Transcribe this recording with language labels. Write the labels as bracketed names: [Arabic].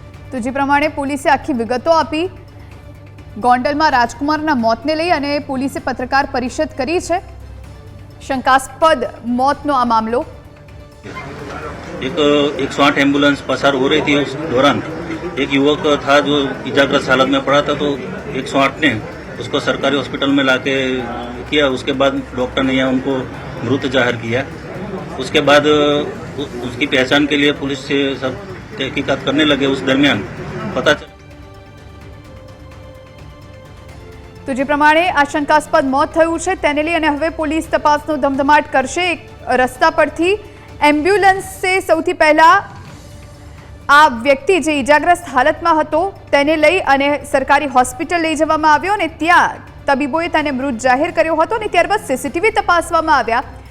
[Gujarati] તો જે પ્રમાણે પોલીસે આખી વિગતો આપી ગોંડલમાં રાજકુમારના મોતને લઈ અને પોલીસે પત્રકાર પરિષદ કરી છે. શંકાસ્પદ મોતનો આ મામલો [Hindi] एक 108 एम्बुलेंस पसार हो रही थी। उस दौरान एक युवक था जो इजाग्रस्त हालत में पड़ा था, तो 108 ने उसको सरकारी हॉस्पिटल में लाके किया। उसके बाद डॉक्टर ने यहाँ उनको मृत जाहिर किया। उसके बाद उसकी पहचान के लिए पुलिस से सब तहकीकात करने लगे। उस दरमियान पता चला [Gujarati] તો જે પ્રમાણે આ શંકાસ્પદ મોત થયું છે તેને લઈ અને હવે પોલીસ તપાસનો ધમધમાટ કરશે। એક રસ્તા પરથી એમ્બ્યુલન્સે સૌથી પહેલા આ વ્યક્તિ જે ઇજાગ્રસ્ત હાલતમાં હતો તેને લઈ અને સરકારી હોસ્પિટલ લઈ જવામાં આવ્યો અને ત્યાં તબીબોએ તેને મૃત જાહેર કર્યો હતો અને ત્યારબાદ સીસીટીવી તપાસવામાં આવ્યા